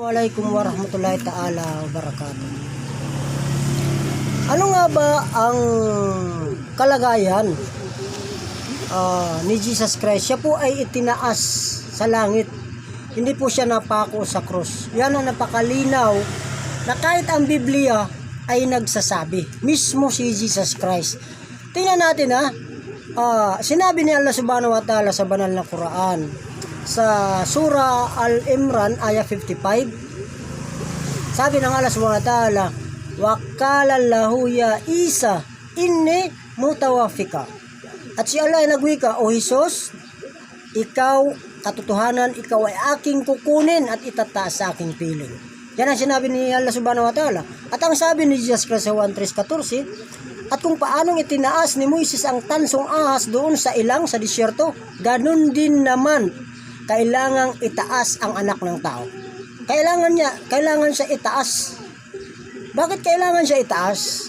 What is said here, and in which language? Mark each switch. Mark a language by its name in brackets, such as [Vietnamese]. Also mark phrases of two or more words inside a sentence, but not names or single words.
[Arabic] السلام عليكم ورحمة الله تعالى وبركاته. [Filipino] Ano nga ba ang kalagayan ni Jesus Christ? Siya po ay itinaas sa langit. Hindi po siya napako sa krus. Yan ang napakalinaw na kahit ang Biblia ay nagsasabi. Mismo si Jesus Christ. Tingnan natin sinabi ni Allah [Arabic] سبحانه وتعالى [Filipino] sa banal na Quran sa Surah Al-Imran ayah 55. Sabi ng [Arabic] Allah سبحانه وتعالى، وقال له يا عيسى إني متوفيك. [Filipino] At si Allah ay nagwika, O Jesus, ikaw katotohanan, ikaw ay aking kukunin at itataas sa aking piling. Yan ang sinabi ni Allah [Arabic] سبحانه وتعالى. [Filipino] At ang sabi ni Jesus Christ sa 1:3-14, at kung paanong itinaas ni Moises ang tansong ahas doon sa ilang sa disyerto, ganun din naman kailangang itaas ang anak ng tao. Kailangan siya itaas. Bakit kailangan siya itaas?